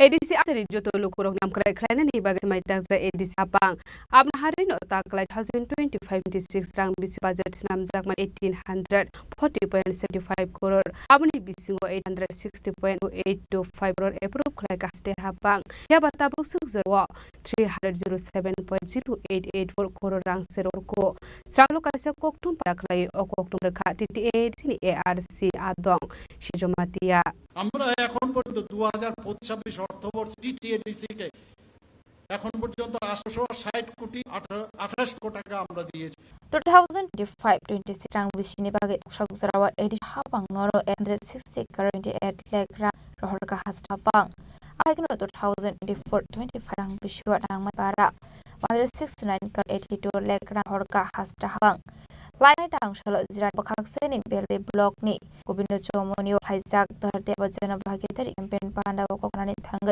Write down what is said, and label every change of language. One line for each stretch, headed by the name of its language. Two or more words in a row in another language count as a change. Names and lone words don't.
Kok Borok: ADC asari joto lukurok nam krai khlaina ni bagai mai takza ADC apang abna harino taklai 2025-26 rang bisu budget nam jakman 1840.75 crore abni bisingo 860.825 crore approve khlai kaste hapang ya batabuk sukjorwa 307.0884 crore rang seror ko sanglo kaisa koktum paklai okoktum rekha TTA sini ARC adong shijomatia
Bangla: আমরা এখন পর্যন্ত 2025 অর্থবর্ষ টিটিএডিসি কে এখন পর্যন্ত 860 কোটি 28 কোটি টাকা আমরা দিয়েছি
Kok Borok: 2025-26 rang bisini bagai shakjarawa edi hapang noro 160 28 lakh rang rohor ka hastapang agno 2024-25 rang biswa rang mapara 169 82 lakh rang horka hastapang lainai tang shalo jiran bakhakseni belre block ni gobindo chomoni haijak dharte bajana bhagidari campaign panda kokrani thangai